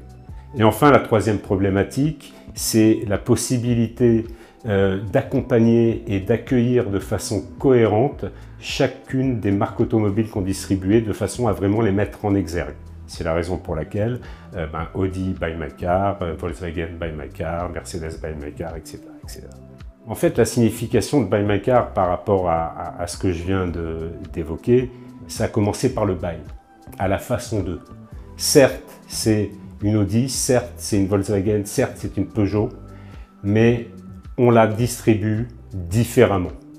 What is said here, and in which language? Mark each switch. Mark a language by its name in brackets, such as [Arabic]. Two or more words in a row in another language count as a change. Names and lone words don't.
[French] Et enfin, la troisième problématique, c'est la possibilité d'accompagner et d'accueillir de façon cohérente chacune des marques automobiles qu'on distribuait de façon à vraiment les mettre en exergue. C'est la raison pour laquelle Audi Buy My Car, Volkswagen Buy My Car, Mercedes Buy My Car, etc., etc. En fait, la signification de Buy My Car par rapport à ce que je viens d'évoquer, ça a commencé par le buy, à la façon de. Certes, c'est une Audi, certes, c'est une Volkswagen, certes, c'est une Peugeot, mais on la distribue différemment.